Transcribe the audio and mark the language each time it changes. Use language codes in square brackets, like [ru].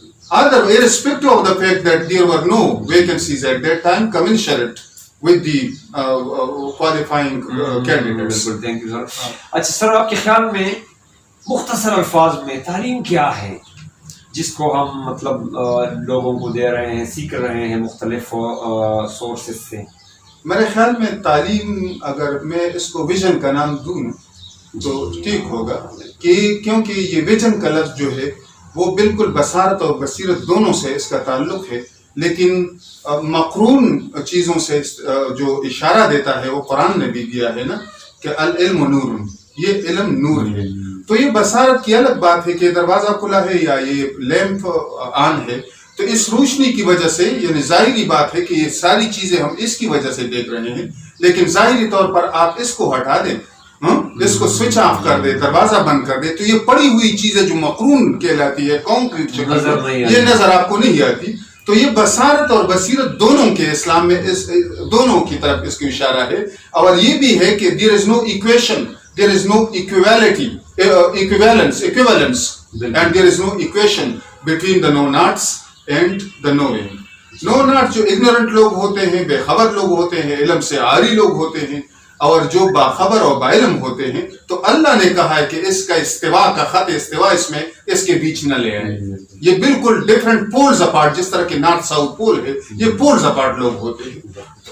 [en] Other irrespective of the fact that there were no vacancies at that time commensurate with the qualifying candidates. Thank you, sir. [ur] اچھا سر، آپ کے خیال میں مختصر الفاظ میں تعلیم کیا ہے جس کو ہم مطلب لوگوں کو دے رہے ہیں، سیکھ رہے ہیں مختلف سورسز سے؟ میرے خیال میں تعلیم، اگر میں اس کو ویژن کا نام دوں تو ٹھیک ہوگا، کہ کیونکہ یہ ویژن کا لفظ جو ہے وہ بالکل بصارت اور بصیرت دونوں سے اس کا تعلق ہے، لیکن مقرون چیزوں سے جو اشارہ دیتا ہے وہ قرآن نے بھی دیا ہے نا کہ [ar] العلم نور، [ur] یہ علم نور ہے. تو یہ بصارت کی الگ بات ہے کہ دروازہ کھلا ہے یا یہ لیمپ آن ہے، تو اس روشنی کی وجہ سے یعنی ظاہری بات ہے کہ یہ ساری چیزیں ہم اس کی وجہ سے دیکھ رہے ہیں، لیکن ظاہری طور پر آپ اس کو ہٹا دیں، اس کو سوئچ آف کر دے، دروازہ بند کر دے، تو یہ پڑی ہوئی چیزیں جو مقرون کہلاتی ہے کانکریٹ شکل، یہ نظر آپ کو نہیں آتی. تو یہ بصارت اور بصیرت دونوں کے اسلام میں اس دونوں کی طرف اس کی اشارہ ہے. اور یہ بھی ہے کہ [en] there is no equation, there is no equality, equivalence, and there is no equation between the know-nots and the knowing. [ur] know-nots جو ignorant لوگ ہوتے ہیں، بے خبر لوگ ہوتے ہیں، علم سے عاری لوگ ہوتے ہیں، اور جو باخبر اور باعلم ہوتے ہیں، تو اللہ نے کہا ہے کہ اس کا استوا کا خط استوا اس میں اس کے بیچ نہ لے آئے. یہ بالکل ڈفرینٹ پولز اپارٹ، جس طرح کہ نارتھ ساؤتھ پول ہے، یہ پولز اپارٹ لوگ ہوتے ہیں.